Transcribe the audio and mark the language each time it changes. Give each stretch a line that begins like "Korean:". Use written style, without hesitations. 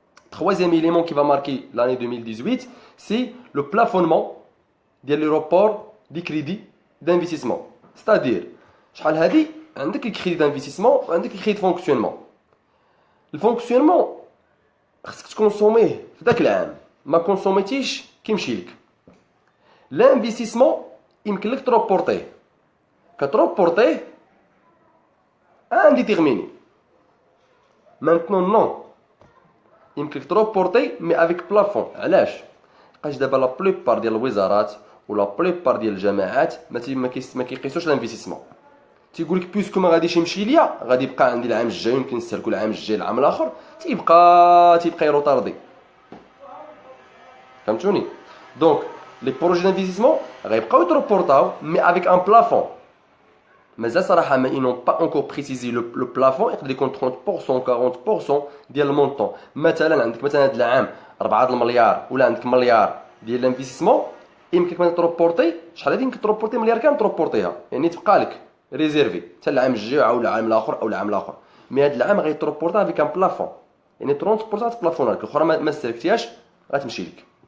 French: Troisième élément qui va marquer l'année 2018, c'est le plafonnement de l'aéroport des crédits d'investissement. C'est-à-dire,
Arabic: شحال هذه عندك الكريدي d'investissement وعندك الكريدي de fonctionnement. Le fonctionnement خصك تكونسوميه في ذاك العام ما كونسوميتيش كيمشي لك. L'investissement يمكن لك تروبورتيه كتروبورتيه indéterminé.
French: Maintenant non
Arabic: يمكن لك تروبورتيه
French: mais avec plafond.
Arabic: علاش؟ لقاش دابا لا بلوبار ديال الوزارات ولا بلوبار ديال الجامعات ما كيقيسوش الانفستيسمون. تيقول لك بيسكو ما غاديش يمشي ليا غادي يبقى عندي العام الجاي يمكن نستهلكو العام الجاي العام الاخر تيبقى يروطاردي. فهمتوني؟ دونك لي بروجي دانفستيسمون غيبقاو يتروبورطاو مي افيك ان بلافون. مازال صراحه ما
French: ils n'ont pas encore précisé le plafond
Arabic: يقدر يكون 30% 40% ديال المونطون. مثلا عندك مثلا هذا العام 4 المليار ولا عندك مليار ديال الانفستيسمون يمكن كمان تروبورتي شحال هذه يمكن تروبورتي مليار كامل تروبورتيها يعني تبقى لك ريزيرفي حتى العام الجاي او العام الاخر او العام الاخر. مي هذا العام غيتروبورتها افيك ان بلافون يعني 30% تبلافون لك الاخرى ما استهلكتيهاش غتمشي لك.